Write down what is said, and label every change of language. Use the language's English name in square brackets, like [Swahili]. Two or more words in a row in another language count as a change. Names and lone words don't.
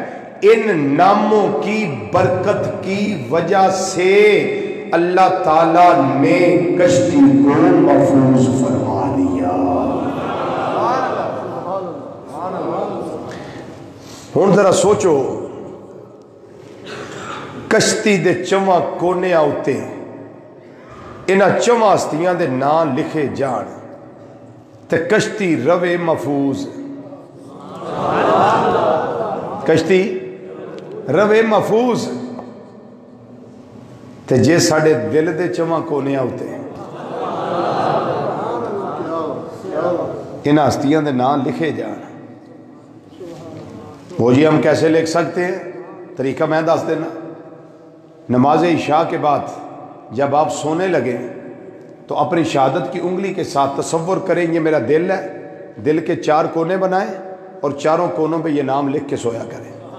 [Urdu] ان ناموں کی برکت کی وجہ سے اللہ تعالیٰ نے کشتی کو محفوظ فرما لیا۔ [Punjabi] ہن ذرا سوچو، کشتی دے 4 کونے آتے انہاں 4 ہستیاں دے نام لکھے جان تے کشتی روے محفوظ، کشتی رہے محفوظ تے جے ساڈے دل دے چواں کونیاں ہوتے ان ہستیاں دے نام لکھے جان. [Urdu] وہ جی ہم کیسے لکھ سکتے ہیں؟ [Punjabi] طریقہ میں دس دینا. [Urdu] نماز عشاء کے بعد جب آپ سونے لگے تو اپنی شہادت کی انگلی کے ساتھ تصور کریں یہ میرا دل ہے، دل کے 4 کونے بنائیں اور چاروں کونوں پہ یہ نام لکھ کے سویا کریں.